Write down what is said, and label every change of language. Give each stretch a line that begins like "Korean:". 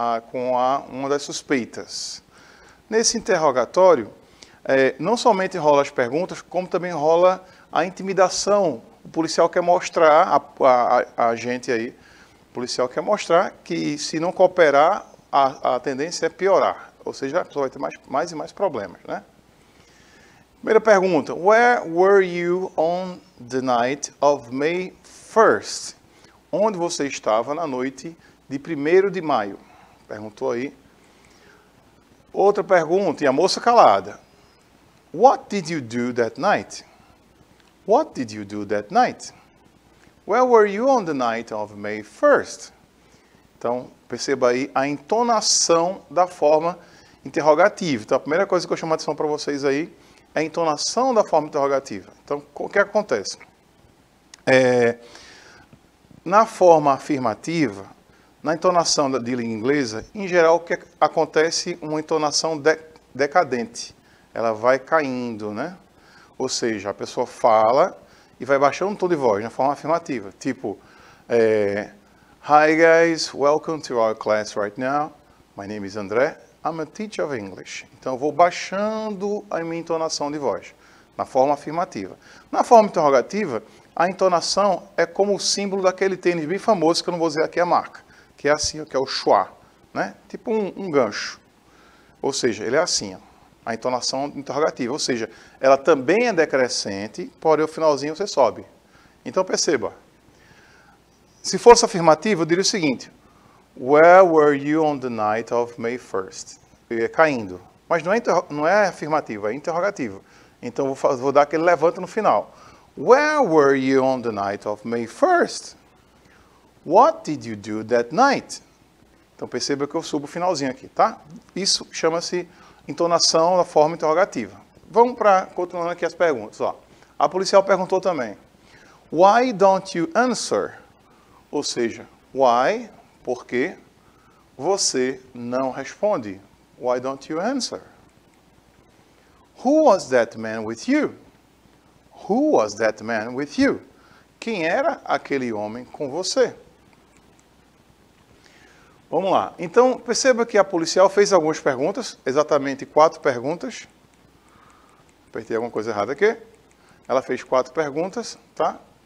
Portuguese: Com uma das suspeitas. Nesse interrogatório, não somente rola as perguntas, como também rola a intimidação. O policial quer mostrar, a gente aí, o policial quer mostrar que se não cooperar, a tendência é piorar. Ou seja, a pessoa vai ter mais e mais problemas, né? Primeira pergunta,
English: where were you on the night of May 1st?
Portuguese: Onde você estava na noite de 1º de maio? Perguntou aí. Outra pergunta, e a moça calada.
English: What did you do that night? What did you do that night? Where were you on the night of May 1st?
Portuguese: Então, perceba aí a entonação da forma interrogativa. Então, a primeira coisa que eu chamo a atenção para vocês aí é a entonação da forma interrogativa. Então, o que acontece? Na forma afirmativa, Na entonação de língua inglesa, em geral, o que acontece? Uma entonação decadente. Ela vai caindo, né? Ou seja, a pessoa fala e vai baixando o tom de voz, na forma afirmativa. Tipo,
English: Hi guys, welcome to our class right now. My name is André. I'm a teacher of English.
Portuguese: Então, eu vou baixando a minha entonação de voz, na forma afirmativa. Na forma interrogativa, a entonação é como o símbolo daquele tênis bem famoso, que eu não vou dizer aqui a marca, que é assim, que é o schwa, né? Tipo um gancho. Ou seja, ele é assim, ó, a entonação interrogativa. Ou seja, ela também é decrescente, porém o finalzinho você sobe. Então, perceba. Se fosse afirmativa, eu diria o seguinte:
English: Where were you on the night of May 1st?
Portuguese: É caindo. Mas não é afirmativa, é interrogativa. Então, vou dar aquele levanta no final.
English: Where were you on the night of May 1st? What did you do that night?
Portuguese: Então, perceba que eu subo o finalzinho aqui, tá? Isso chama-se entonação na forma interrogativa. Vamos para, continuando aqui as perguntas. Ó. A policial perguntou também.
English: Why don't you answer?
Portuguese: Ou seja, why, por quê, você não responde?
English: Why don't you answer? Who was that man with you? Who was that man with you?
Portuguese: Quem era aquele homem com você? Vamos lá. Então, perceba que a policial fez algumas perguntas, exatamente 4 perguntas. Apertei alguma coisa errada aqui. Ela fez 4 perguntas, tá?